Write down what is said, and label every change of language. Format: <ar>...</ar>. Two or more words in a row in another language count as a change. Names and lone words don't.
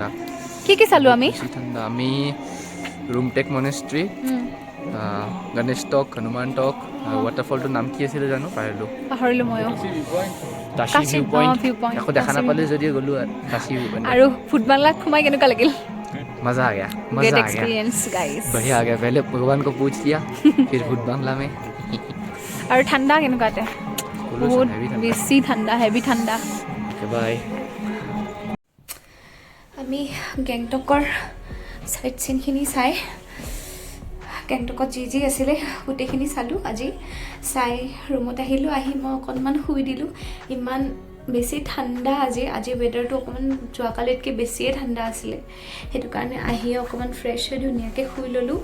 <as>কি চালোঁ আমি? ঠাণ্ডা আমি ৰুমটেক মনেষ্ট্ৰি, গণেশ টক, হনুমান টক, ৱাটাৰফলটোৰ নাম কি আছিলে জানো, পাহৰিলোঁ ময়ো। টাশি ভিউ পইণ্ট আকৌ দেখা নাপালে যদিও গ'লোঁ টাশি ভিউ পইণ্ট। আৰু ফুটবাংলাত সোমাই কেনেকুৱা লাগিল?</as> <hi>मज़ा आ गया, मज़ा आ गया, बढ़िया आ गया। पहले भगवान को पूछ लिया, फिर भूत बांग्ला में। और ठंडा केनेकुवाते? बहुत बेसी ठंडा, हेवी ठंडा। बाय।</hi> <as>আমি গেংটকৰ</as> <en>sight seeing</en> <as>চাই, গেংটকত যি আছিলে গোটেইখিনি চালোঁ। আজি চাই ৰুমত আহিলোঁ, আহি মই অকণমান শুই দিলোঁ। ইমান বেছি ঠাণ্ডা আজি ৱেডাৰটো অকণমান যোৱাকালিতকৈ বেছিয়ে ঠাণ্ডা আছিলে, সেইটো কাৰণে আহি অকণমান ফ্ৰেছ হৈ ধুনীয়াকৈ শুই ল'লোঁ।</as>